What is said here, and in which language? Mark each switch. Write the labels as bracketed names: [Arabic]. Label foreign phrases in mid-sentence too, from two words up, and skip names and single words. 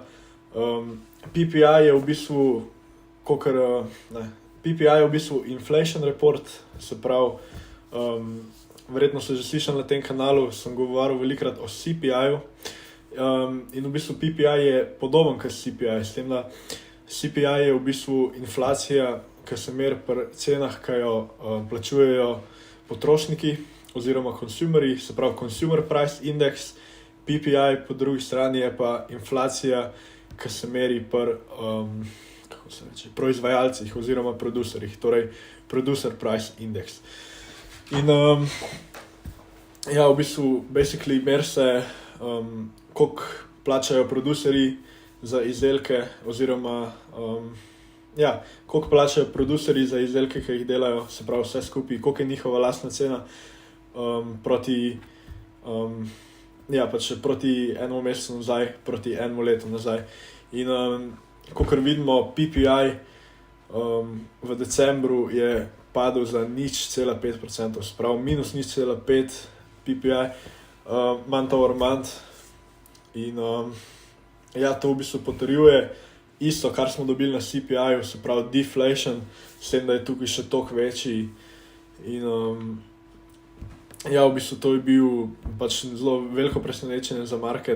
[Slovenian] PPI je v bistvu PPI je v bistvu [English] inflation report, [Slovenian] se pravi, verjetno ste že slišali na tem kanalu, sem govoril velikrat o CPI-ju. In v bistvu PPI je podoben kot CPI, s tem, da CPI je v bistvu inflacija, ki se meri pri cenah, ki jo plačujejo potrošniki oziroma consumerji, se pravi [English] consumer price index. [Slovenian] PPI po drugi strani je pa inflacija, ki se meri pri proizvajalcih oziroma producerjih, torej [English] producer price index. [Slovenian] In ja, v bistvu basically meri se, koliko plačajo producerji za izdelke oziroma koliko plačajo producerji za izdelke, ki jih delajo, se pravi vse skupaj, koliko je njihova lastna cena proti ja, pač proti enemu mesecu nazaj, proti enemu letu nazaj. In kakor vidimo, PPI v decembru je padel za 0,5%, spravo minus 0,5 PPI, [English] month over month. [Slovenian] In ja, to v bistvu potrjuje isto, kar smo dobili na CPI-ju, se pravi deflation, s tem, da je tukaj še toliko večji. In ja, v bistvu to je bil pač zelo veliko presenečenje za market.